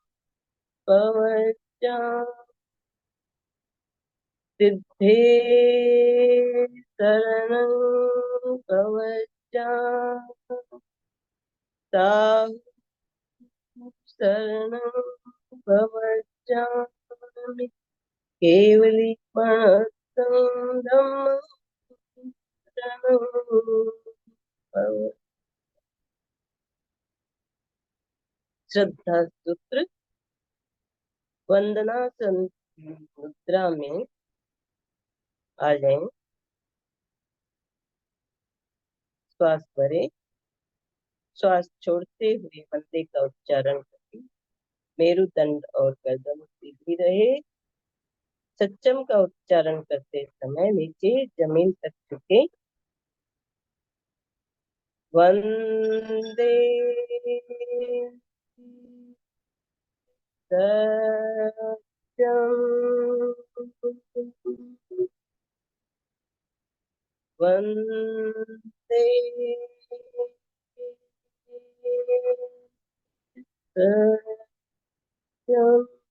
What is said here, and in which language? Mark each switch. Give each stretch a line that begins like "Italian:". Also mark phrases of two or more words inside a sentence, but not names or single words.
Prakrit languages: पवज्जामि सिद्धे शरणं पवज्जामि साहु शरणं पवज्जामि केवलीपणतं धम्मं शरणं पवज्जामि।
Hindi: श्रद्धा सूत्र। वंदनासन मुद्रा में आ जाएं। श्वास भरें। श्वास छोड़ते हुए वंदे का उच्चारण करें। मेरुदंड और गर्दन सीधी रहे। सच्चम का उच्चारण करते समय नीचे जमीन तक झुके।
Sanskrit: वंदे सत्यम वंदे सत्यम